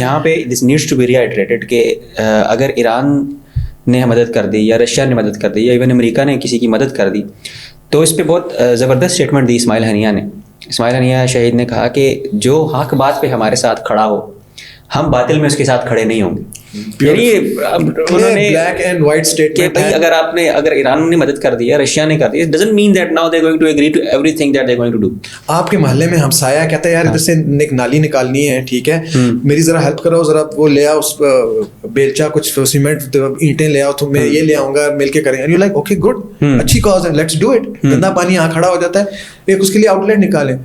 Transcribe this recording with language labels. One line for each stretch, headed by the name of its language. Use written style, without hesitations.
Urdu: یہاں پہ
English: this needs to be reiterated
Urdu: کہ اگر ایران نے مدد کر دی یا رشیا نے مدد کر دی یا ایون امریکہ نے کسی کی مدد کر دی, تو اس پہ بہت زبردست اسٹیٹمنٹ دی اسماعیل ہنیہ نے. اسماعیل ہنیہ شہید نے کہا کہ جو حق بات پہ ہمارے ساتھ کھڑا ہو, ہم باطل میں اس کے ساتھ کھڑے نہیں ہوں گے. یعنی انہوں نے
English: black and white statement
Urdu: کہ اگر ایران نے مدد کر دی
English: یا رشیا نے کر دی, it doesn't mean that now they going to agree to everything that they going to do.
Urdu: آپ کے محلے میں ہمسایہ کہتا ہے یار ادھر سے ایک نالی نکالنی ہے, ٹھیک ہے, میری ذرا ہیلپ کرو, ذرا وہ لے آؤ اس بیلچا, کچھ سیمنٹ اینٹیں لے آؤ, تو میں یہ لے آؤں گا, مل کے کریں گے.
English: you like okay good,
Urdu: اچھی کاز ہے,
English: Let's do it.
Urdu: گندا پانی یہاں کھڑا ہو جاتا ہے, ایک اس کے لیے آؤٹ لیٹ نکالیں.